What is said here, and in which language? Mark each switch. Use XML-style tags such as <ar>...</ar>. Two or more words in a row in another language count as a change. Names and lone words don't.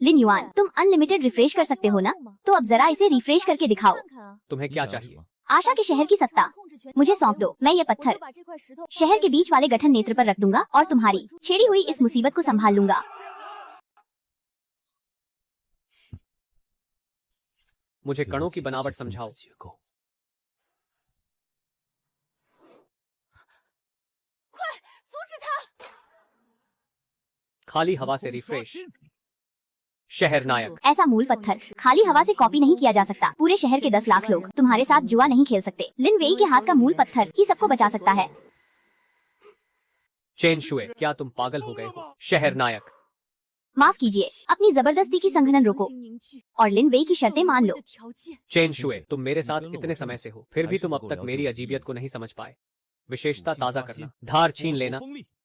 <hi>लिन युआन, तुम अनलिमिटेड रिफ्रेश कर सकते हो ना? तो अब जरा इसे रिफ्रेश करके दिखाओ। तुम्हें</hi> <zh>你</zh> <hi>क्या</hi> <zh>想要什</zh> <hi>चाहिए?</hi> <zh>么？</zh> <hi>आशा के शहर की सत्ता मुझे सौंप दो। मैं ये पत्थर शहर के बीच वाले गठन नेत्र पर रख दूंगा और तुम्हारी छेड़ी हुई इस मुसीबत को संभाल लूंगा। मुझे</hi> <zh>给</zh> <hi>कणों</hi> <zh>我</zh> <hi>की</hi> <zh>解</zh> <hi>बनावट</hi> <zh>析分子</zh> <hi>समझाओ।</hi> <zh>结构。</zh> <hi>खाली हवा से रिफ्रेश। शहर नायक, ऐसा मूल पत्थर खाली हवा से कॉपी नहीं किया जा सकता। पूरे शहर के 10 लाख लोग तुम्हारे साथ जुआ नहीं खेल सकते। लिन वेई के हाथ का मूल पत्थर ही सबको बचा सकता है। चेन शुए, क्या तुम पागल हो गए हो? शहर नायक, माफ कीजिए, अपनी जबरदस्ती की संघनन रोको और लिन वेई की शर्तें मान लो। चेन शुए, तुम मेरे साथ इतने समय से हो, फिर भी तुम अब तक मेरी अजीबियत को नहीं समझ पाए। विशेषता ताजा करना, धार छीन लेना,</hi> <zh>锋利</zh>